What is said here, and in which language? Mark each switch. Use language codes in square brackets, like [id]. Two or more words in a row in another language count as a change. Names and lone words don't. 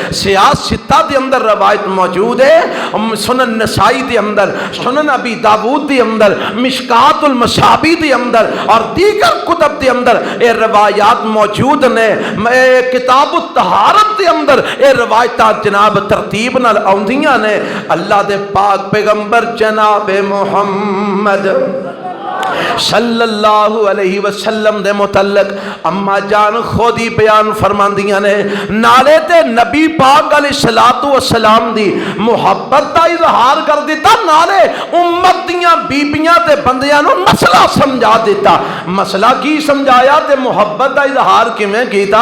[pa] سیاستا دے اندر روایت موجود ہے، سنن نسائی دے اندر، سنن ابی داؤد دے اندر، مشکاۃ المصابیح دے اندر اور دیگر کتب دے اندر ایہہ روایات موجود نیں. کتاب الطہارت دے اندر ایہہ روایت جناب ترتیب نال آؤندیاں نیں. اللہ دے پاک پیغمبر جناب محمد صلی اللہ علیہ وسلم دے متعلق اماں جان خود ہی بیان فرماندیاں نیں، نالے تے نبی پاک علیہ الصلاۃ والسلام دی محبت دا اظہار کر دتا، نالے امت دیاں بیبیاں تے بندیاں نوں مسئلہ سمجھا دتا. مسئلہ کی سمجھایا تے محبت دا اظہار کیویں کیتا.